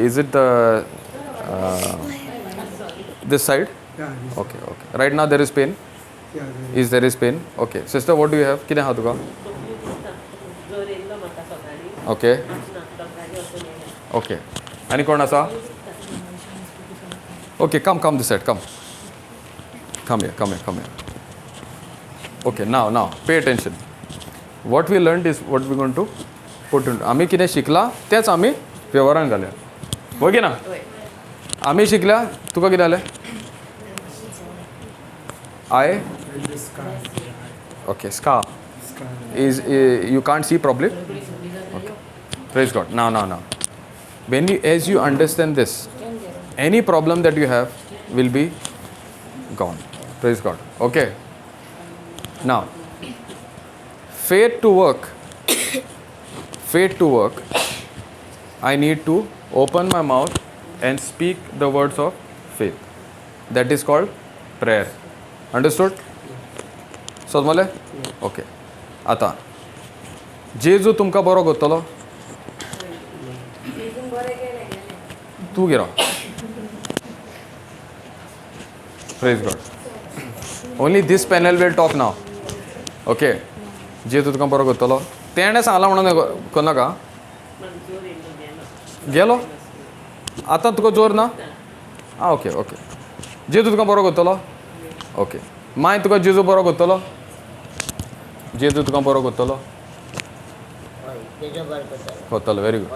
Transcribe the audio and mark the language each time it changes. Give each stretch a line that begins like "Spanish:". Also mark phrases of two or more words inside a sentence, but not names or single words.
English: Is it the this side? Okay. Right now there is pain? Is there is pain? Okay. Sister, what do you have?
Konkani: किने हा तुका?
English: Okay. Okay.
Konkani: Any कोण आसा.
English: Okay, come this side. Come here. Okay, now pay attention. What we learned is what we going to put into.
Konkani: आमी कितें शिकला तेच आमी व्यवहारान घालया. ओके ना. आमी शिकल्या तुका कितें जालें.
English: I. Okay, scar. Is you can't see properly. Okay. Praise God. Now. As you understand this, any problem that you have will be gone. Praise God. Okay. Now, faith to work, I need to open my mouth and speak the words of faith. That is called prayer. Understood?
Konkani: समजले? Okay. आता जेजू तुमकां बरो करतलो. तू गिरो.
English: Praise God. Only this panel will talk now.
Konkani: Okay. जेजू तुका बरो करतलो. तेणें सांगला म्हणून कोनाका गेलो. आतां तुका जोर ना. ओके. जेजू तुका बरो करतलो. ओके. माय तुका जेजू बरो करतलो. जेजू तुका बरो करतलो.
English: very good.